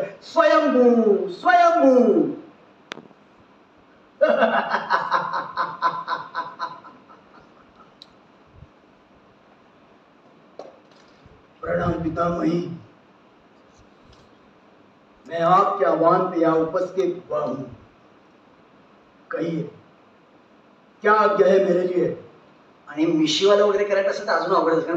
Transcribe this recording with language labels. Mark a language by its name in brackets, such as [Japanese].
[Hindi] स्वयंभू प्रणाम पितामही. मैं आपके आह्वान पे यहाँ उपस्थित हुआ हूँ. कहिए क्या आज्ञा है मेरे लिए. [Marathi] आणि मिशीवाला वगैरे करायचं असेल तर अजून अवघड आहे.